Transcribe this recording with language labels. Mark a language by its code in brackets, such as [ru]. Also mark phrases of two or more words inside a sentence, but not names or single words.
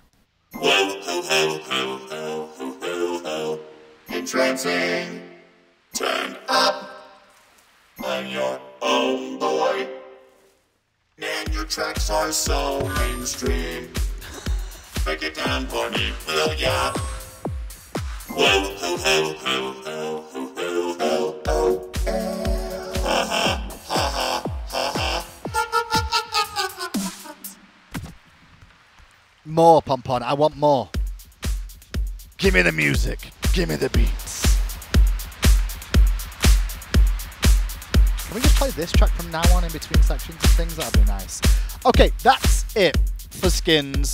[en] Entrancing. Turn up. I'm your own boy. Man, your tracks are so mainstream. Break it down for me, will ya? Whoa, ho, ho, ho, ho, ho, ho, ho, ho. Ha, ha, ha, ha, ha, ha. More, Pompon. I want more. Give me the music. Give me the beats. Can we just play this track from now on in between sections and things? That'd be nice. Okay, that's it for skins.